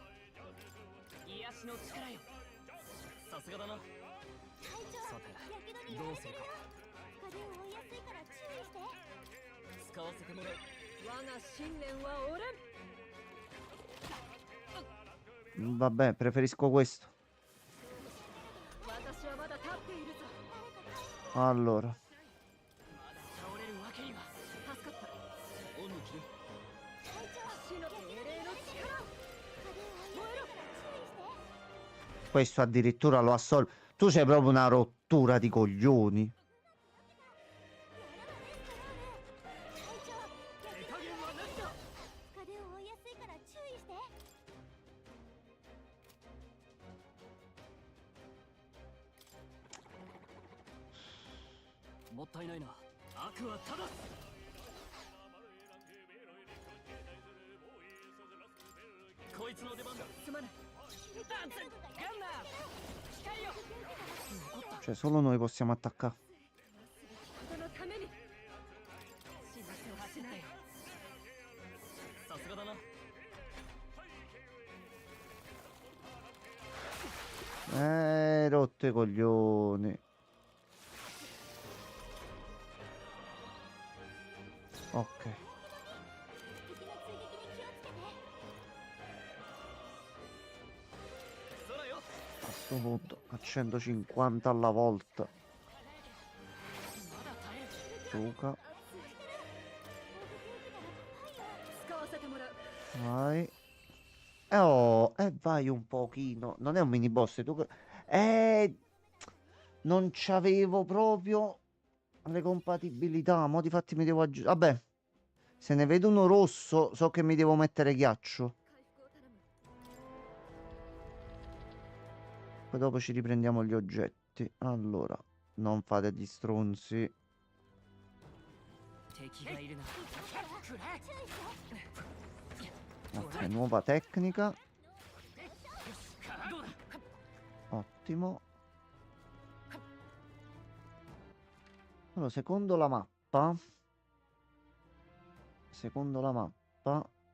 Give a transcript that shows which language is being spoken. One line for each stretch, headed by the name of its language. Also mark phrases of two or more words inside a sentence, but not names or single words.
Japanese: 癒しの力よ。さすがだな。さて、どうするか。使わせてもらう。我が信念は折れん。
Italian: Vabbè, preferisco questo.
Japanese: 私はまだ立っているぞ。
Italian: Allora.
Japanese: まだ倒れるわけには。助かった。恩に着る。死の命令の力。燃えろ。
Italian: Questo addirittura lo assolve. Tu c'hai proprio una rottura di coglioni.
Japanese: 手加減はなしだ。もったいないな。悪は正す。こいつの出番だ。すまない。ガンナー光よ。残った。
Italian: Cioè, solo noi possiamo attaccare.
Japanese: 人のために。死なせはしない。さすがだな。
Italian: Rotto i coglioni. Ok. A questo punto a 150 alla volta. Suca.
Japanese: 使わせてもらう。
Italian: Vai. Oh, vai un pochino. Non è un mini boss. Non c'avevo proprio le compatibilità. Mo' difatti mi devo aggiungere. Vabbè. Se ne vedo uno rosso, so che mi devo mettere ghiaccio.
Japanese: 回復を頼む。
Italian: Poi dopo ci riprendiamo gli oggetti. Allora, non fate gli stronzi.
Japanese: 敵がいるな。
Italian: Ok, nuova tecnica.
Japanese: どうだ。
Italian: Ottimo. Allora, secondo la mappa. Secondo la mappa.